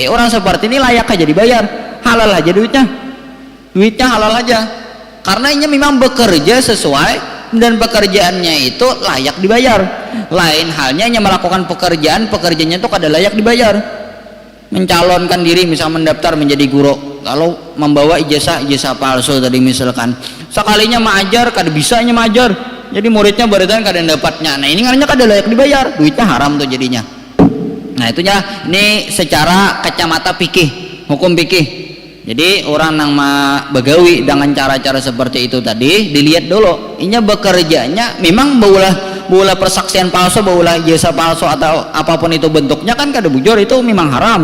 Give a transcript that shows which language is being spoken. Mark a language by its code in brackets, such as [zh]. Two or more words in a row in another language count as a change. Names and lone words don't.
[bjn] Orang seperti ini layak aja dibayar, halal aja duitnya halal aja, karena ini memang bekerja sesuai dan pekerjaannya itu layak dibayar. Lain halnya yang melakukan pekerjaannya itu kada layak dibayar. Mencalonkan diri misal mendaftar menjadi guru, kalau membawa ijazah palsu tadi misalkan sekalinya mengajar kada bisanya mengajar, jadi muridnya barisan kada dapatnya. Nah ini ngaranya kada layak dibayar, duitnya haram tuh jadinya. Nah itunya ini secara kacamata fikih, hukum fikih. Jadi orang nang begawi dengan cara-cara seperti itu tadi dilihat dulu inya bekerjanya memang baulah persaksian palsu, baulah jasa palsu atau apapun itu bentuknya kan kada bujur, itu memang haram.